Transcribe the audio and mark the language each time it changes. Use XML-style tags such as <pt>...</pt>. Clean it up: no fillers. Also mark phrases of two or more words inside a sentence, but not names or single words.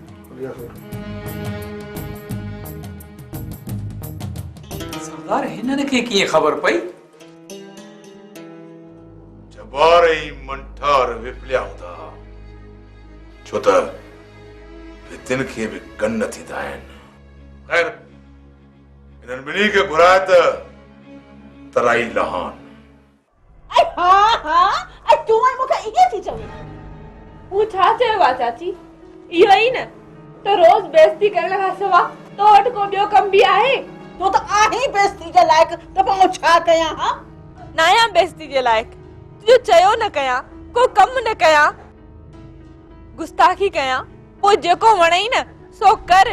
<sd>सरदार, हिननि खे कीअं ख़बर पई? जब्बार ऐं मंठार विपलिया हूंदा, छो त भितियुनि खे बि कन थींदा आहिनि। ख़ैर, हिननि ॿिन्ही खे घुराए त तराई लहान। हाँ हाँ, तूं मूंखे इहे थी चवे? हूं छा चयो आहे चाची? इहो ई न तो रोज़ बेइज्जती करण खां सवाइ तो वटि को ॿियो कम बि आहे? तो त आहीं बेइज्जती जे लाइक़, त पोइ छा कयां? हां, न आहियां बेइज्जती जे लाइक़। तुंहिंजो चयो न कयां, को कम न कयां, गुस्ताखी कयां, पोइ जेको वणई न सो कर।</sd>